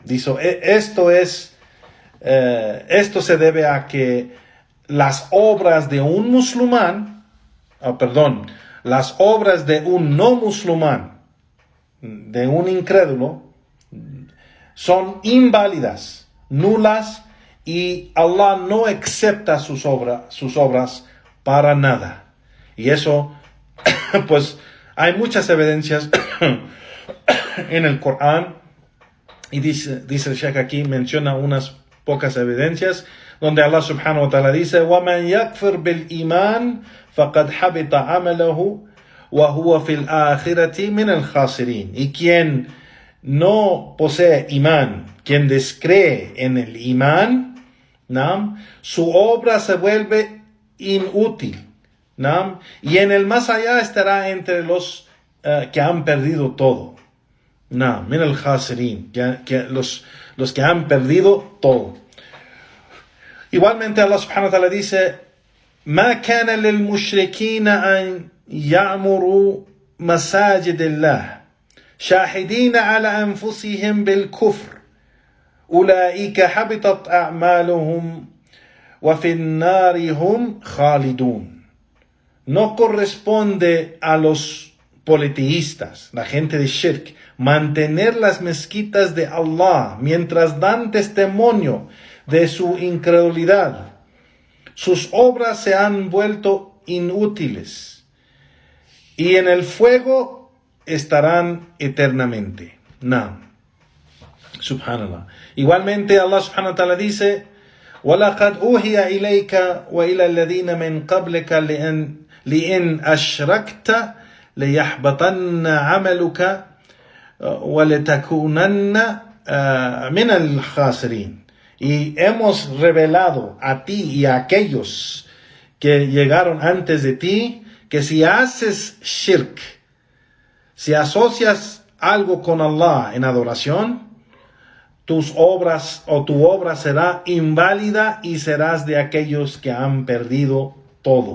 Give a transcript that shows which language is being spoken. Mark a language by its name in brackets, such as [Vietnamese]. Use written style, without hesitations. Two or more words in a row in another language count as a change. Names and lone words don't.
[Spanish] Dice, esto se debe a que las obras de un musulmán, las obras de un no musulmán, de un incrédulo, son inválidas, nulas, y Allah no acepta sus obras para nada. Y eso, pues, hay muchas evidencias en el Corán, y dice el Sheikh aquí, menciona unas pocas evidencias, donde Allah [Arabic] سبحانه وتعالى [Spanish] dice, [Arabic] وَمَنْ يَكْفِرْ بِالْإِيمَانِ فَقَدْ حَبِطَ عَمَلَهُ وَهُوَ فِي الْآخِرَةِ مِنَ الْخَاسِرِينَ. [Spanish] Y quien no posee imán, quien descree en el imán, ¿no?, su obra se vuelve inútil, ¿no?, y en el más allá estará entre los que han perdido todo. No, [Arabic] من الخاسرين, [Spanish] los que han perdido todo. Igualmente Allah [Arabic] سبحانه وتعالى [Spanish] dice, [Arabic] ما كان للمشركين أن يعمروا مساجد الله شاهدين على أنفسهم بالكفر أولئك حبطت أعمالهم وفي النار هم خالدون. [Spanish] No corresponde a los politeístas, la gente de Shirk, mantener las mezquitas de Allah mientras dan testimonio de su incredulidad. Sus obras se han vuelto inútiles y en el fuego estarán eternamente. No. Subhanallah. Igualmente Allah [Arabic] سبحانه وتعالى [Spanish] dice, [Arabic] وَلَقَدْ أُوحِيَ إِلَيْكَ وَإِلَى الَّذِينَ مِنْ قَبْلِكَ لِئِنْ أَشْرَكْتَ لَيَحْبَطَنَّ عَمَلُكَ وَلَتَكُونَنَّ مِنَ الْخَاسِرِينَ. [Spanish] Y hemos revelado a ti y a aquellos que llegaron antes de ti, que si haces shirk, si asocias algo con Allah en adoración, tus obras o tu obra será inválida y serás de aquellos que han perdido todo.